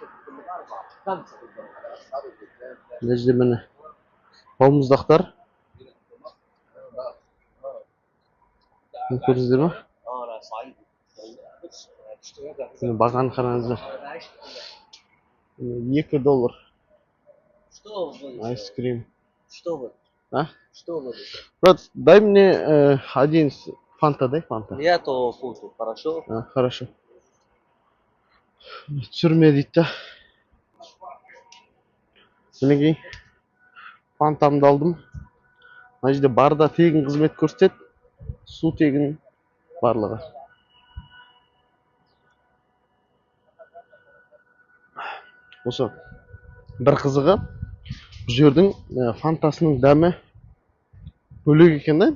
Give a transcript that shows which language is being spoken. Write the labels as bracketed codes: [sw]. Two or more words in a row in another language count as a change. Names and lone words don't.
[kk] Мына жерде міне балмұздақтар. Көрдіңіздер ма? Бағаны қараңыздар. $2. [ru] Что вы? Айскрим. Что вы? А? Что вы? Брат, дай мне один фанта, дай фанта. Я то фунту, хорошо? Хорошо. [kk] Түсірме дейді да. Мінекей фантамды алдым. Мына жерде барда тегін қызмет көрсетеді. Су тегін барлығы. Осы бір қызығы бұл жердің фантасының дәмі бөлек екен да.